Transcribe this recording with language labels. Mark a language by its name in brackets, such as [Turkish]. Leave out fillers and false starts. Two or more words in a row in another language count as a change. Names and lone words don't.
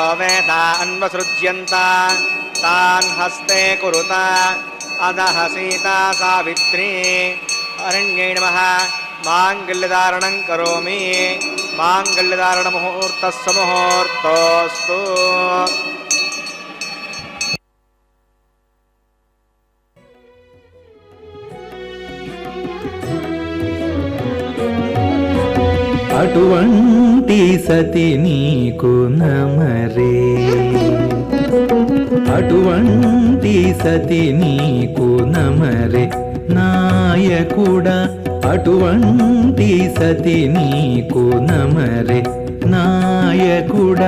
[Sanskrit] वेदा अन्वसृज्यन्त तान् हस्ते कुरुत अधः सीता सावित्री अरण्यै नमः माङ्गल्यधारणं करोमि. माङ्गल्यधारणमुहूर्तस्य मुहूर्तोऽस्तु. [Telugu] అటువంటి సతి నీకు నమరే, అటువంటి సతి నీకు నమరే నాయకుడా, అటువంటి సతి నీకు నమరే నాయకుడా.